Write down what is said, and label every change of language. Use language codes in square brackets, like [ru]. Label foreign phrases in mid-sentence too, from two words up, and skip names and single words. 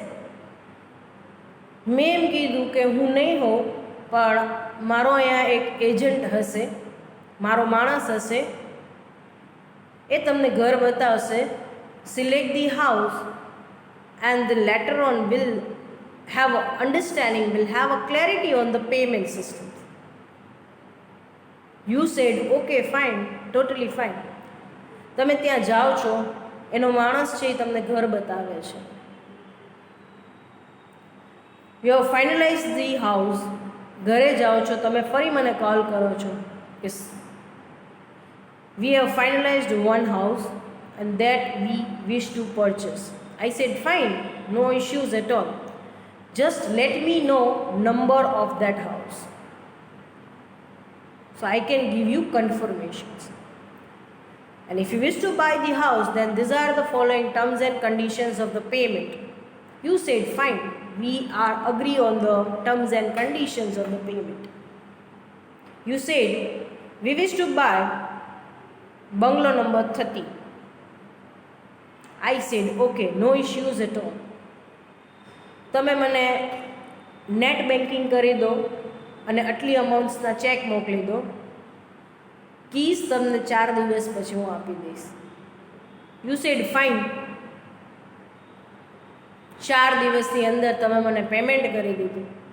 [gu] મેં એમ કીધું કે હું નહીં હોઉં, પણ મારો અહીંયા એક એજન્ટ હશે, મારો માણસ હશે, એ તમને ઘર બતાવશે. [en] select the house and the later on will have a understanding, will have a clarity on the payment system. You said okay fine, totally fine. [gu] તમે ત્યાં જાઓ છો, એનો માણસ છે એ તમને ઘર બતાવે છે. [en] You have finalized the house. [gu] ઘરે જાઓ છો, તમે ફરી મને કોલ કરો છો કે [en] we have finalized one house and that we wish to purchase. I said fine, no issues at all. Just let me know number of that house so I can give you confirmations. And if you wish to buy the house, then these are the following terms and conditions of the payment. You said fine, we are agree on the terms and conditions of the payment. You said we wish to buy bungalow number 30. I said okay, no issues at all. [gu] તમે મને [en] net banking [gu] કરી દો અને આટલી અમાઉન્ટ્સના ચેક મોકલી દો. કીઝ તમને 4 દિવસ પછી હું આપી દઈશ. [en] you said fine. [gu] 4 દિવસની અંદર તમે મને પેમેન્ટ કરી દીધું.